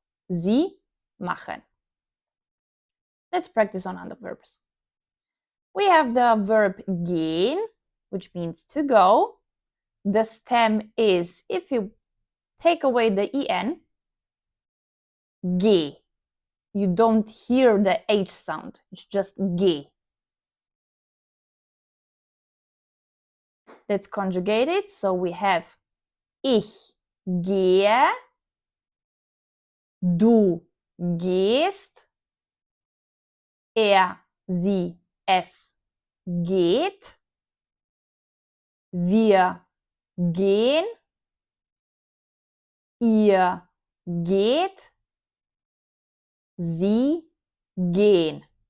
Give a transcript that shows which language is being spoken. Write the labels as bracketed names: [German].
[German] Sie machen. [English] Let's practice on other verbs. We have the verb gehen, which means to go. The stem is, if you take away the en, ge. You don't hear the H sound, it's just ge. Let's conjugate it. So we have [German] ich gehe, du gehst, sie, es geht, wir gehen, ihr geht, sie gehen.